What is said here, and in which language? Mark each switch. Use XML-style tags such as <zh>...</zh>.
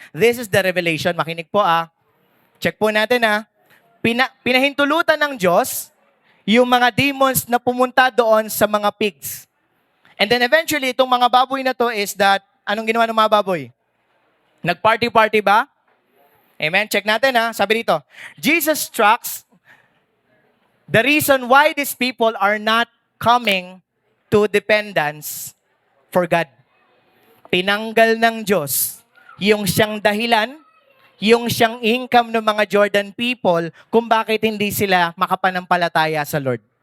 <en>This is the revelation.</en> <tl>Makinig po Check po natin pinahintulutan ng Diyos yung mga demons na pumunta doon sa mga pigs. And then eventually, itong mga baboy na to is that, anong ginawa ng mga baboy? Nag-party-party ba? Amen? Check natin Sabi dito,</tl> <en>Jesus instructs the reason why these people are not coming to dependence for God.</en> <tl>Tinanggal ng Diyos yung siyang dahilan, yung siyang income ng mga Jordan people kung bakit hindi sila makapanampalataya sa Lord.</tl>